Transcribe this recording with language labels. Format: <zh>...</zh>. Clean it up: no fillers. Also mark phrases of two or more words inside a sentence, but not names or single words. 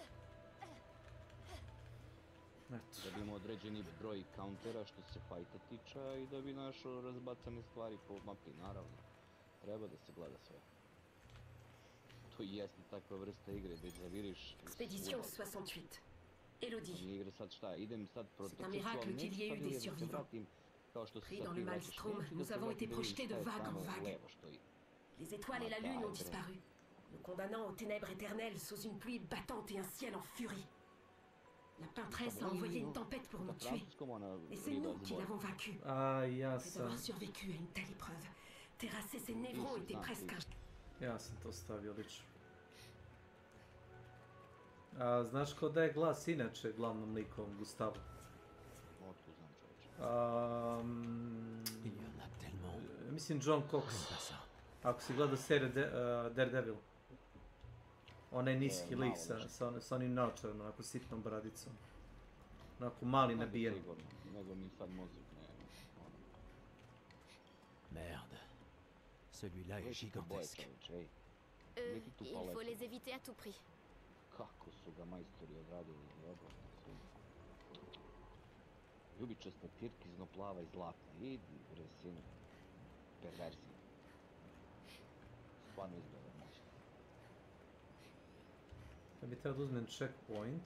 <sr>Da bi imao određeni broj countera što se fajta tiče i da bi našao razbacane stvari po mapi, naravno. Treba da se gleda sve. To jeste takva vrsta igre, da zaviriš...</sr> <fr>Expédition 68. Elodie.</fr> <sr>Igre sad šta, idem sad</sr> <fr>C'est un miracle qu'il y ait eu des survivants. Pris dans le maelstrom, nous avons été projetés de vague en vague. Les étoiles et la lune ont disparu, nous condamnant aux ténèbres éternelles sous une pluie battante et un ciel en furie. La peintresse a envoyé une tempête pour nous tuer. Et c'est nous qui l'avons vaincue. Après avoir survécu à une telle épreuve, terrasser ses névrons était presque un...</fr> <sr>Ja sam to stavio lično. Znaš ko daje glas inače glavnom likovom, Gustavu? Otko znam čovječe. Mislim John Cox. Ako si gledao seriju Daredevil. Onaj niski lik sa onim naočarom, onako sitnom bradicom. Onako mali nabijen. Nego mi sad mozak</sr> <fr>Merde. Celui-là est gigantesque. Il faut les éviter à tout prix.</fr> <sr>Kako su ga majstori odradili, dobro. Ljubičasta pirkizno plava i zlatna. Idi, bre, sine. Perversija. Stvarno izgleda moćno. Da bi trebao da uzmem checkpoint.</sr>